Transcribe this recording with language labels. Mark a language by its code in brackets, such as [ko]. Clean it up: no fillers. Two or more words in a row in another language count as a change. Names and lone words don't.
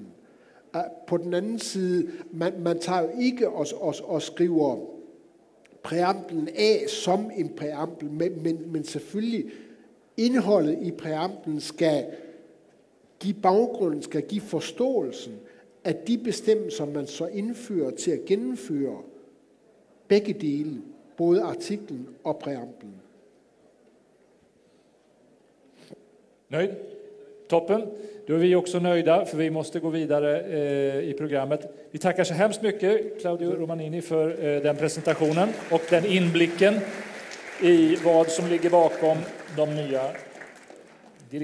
[da] På den anden side, man tager jo ikke og skriver præamblen af som en præambel, men selvfølgelig indholdet i præamblen skal give baggrunden, skal give forståelsen af de bestemmelser, man så indfører til at gennemføre begge dele, både artiklen og præamblen. [sv] Nöjd? Toppen. Då är vi också nöjda, för vi måste gå vidare i programmet. Vi tackar så hemskt mycket, Claudio Romanini, för den presentationen och den inblicken i vad som ligger bakom de nya direktiven.